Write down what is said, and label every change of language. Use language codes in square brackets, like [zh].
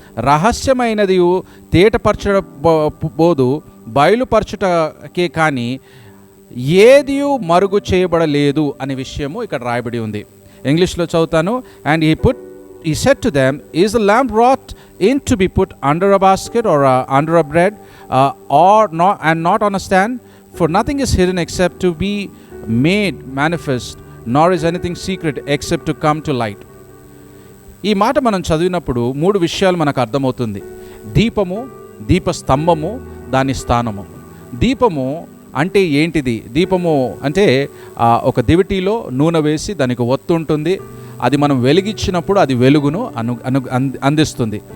[te] రహస్యమైనది తేటపరచబోదు, బయలుపరచుటకే కానీ ఏది మరుగు చేయబడలేదు అనే విషయము ఇక్కడ రాయబడి ఉంది. ఇంగ్లీష్లో చదువుతాను. [en] And he said to them, is the lamp wrought in to be put under a basket or under a bread or not, and not on a stand? For nothing is hidden except to be made manifest, nor is anything secret except to come to light. [te] ఈ మాట మనం చదివినప్పుడు 3 విషయాలు మనకు అర్థమవుతుంది. దీపము, దీపస్తంభము, దాని స్థానము. దీపము అంటే ఏంటిది? దీపము అంటే ఒక దివిటీలో నూనె వేసి దానికి ఒత్తు ఉంటుంది. అది మనం వెలిగించినప్పుడు అది వెలుగును అందిస్తుంది.